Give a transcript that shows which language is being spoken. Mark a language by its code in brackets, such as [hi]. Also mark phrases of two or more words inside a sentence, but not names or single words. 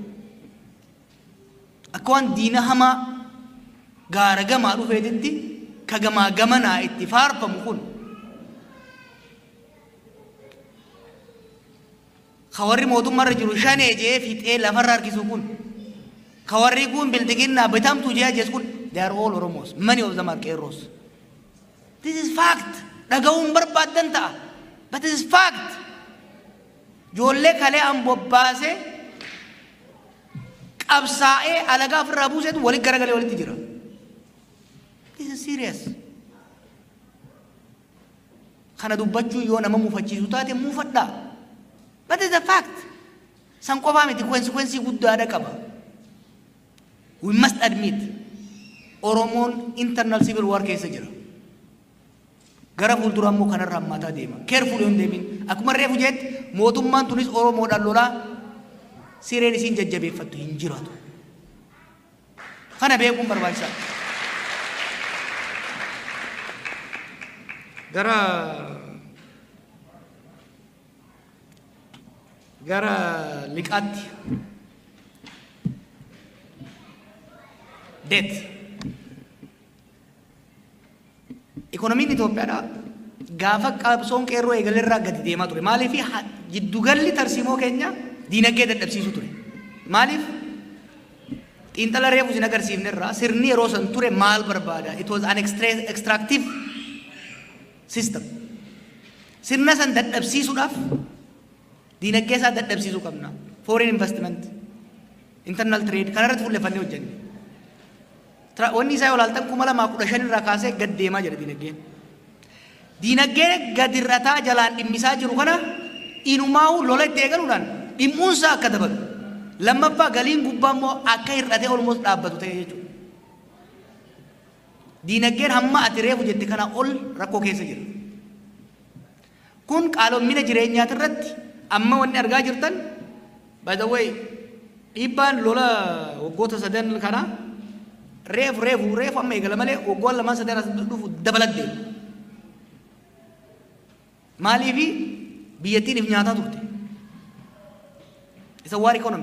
[om] akka waan diina hamaa gaara gamaa dhufeetitti ka gamaa gamanaa itti faarfamu kun ka warri mootummaarra jiru shanee jee fixee lafarra harkisu kun ka warri kun bildiginnaa bitamtuu jee ajjeesu kun [en] they are all oromos many of them are qeerroos this is fact [om] dhaga'uun barbaadan ta'a [en] but this is fact [om] ijoollee kalee an bobbaase qabsaa'ee alagaa ofirraa buuseetu walitti garagalee walitti jira [en] this is serious [om] kana dubbachuu yoo nama muufachiisu taate muufadhaa [en] but it's a fact [om] san qofaa miti consequence guddaadha qaba [en] We must admit [om] Oromoon [en] internal civil war [om] keessa jira. Gara fuulduraa immoo kanarraa hammaataa deema. Carefully on deemin. Akkuma reefu jeetti mootummaan tunis Oromoodhaan lolaa sireen isiin jajjabeeffattu hin jiraatu. Kana beekuun barbaachisaadha. Gara liqaatti debt. Ekonomiin Itoophiyaadha gaafa qabsoon qeerroo eegalerraa gadi deemaa ture. Maaliif giddugalli tarsiimoo keenya diinagdee dadhabsiisu ture. Maaliif xiinxala reefu isin agarsiifnerraa sirni yeroo san ture maal barbaada? [en] It was an extractive system. [om] Sirna san dadhabsiisuudhaaf diinagdee isaa dadhabsiisuu qabna. [en] Foreign investment, internal trade [om] kanarratti fuulleffannee hojjenne. Wanni isaa yoo ilaaltan 2015 irraa kaasee gad deemaa jira diinagdeen. Diinagdee gadirrataa jalaan dhimmisaa jiru kana inumaa'u lola itti eegaluudhaan dhimmuunsaa akka dabalu. Lammaffaa galiin gubbaa immoo akka hir'atee olmoos dhaabbatu ta'e jechuudha. Diinagdeen hamma ati reefu jette kana ol rakkoo keessa jira. Kun qaaloomina jireenyaati irratti amma wanni argaa jirtan [en] by the way [om] dhiibbaan lola waggoota sadan kana reefu amma eegala malee waggoon lamaan sadan as dhufu dabalat deema. Maaliifi biyyattiin if nyaataa turte. [en] Isa war economy.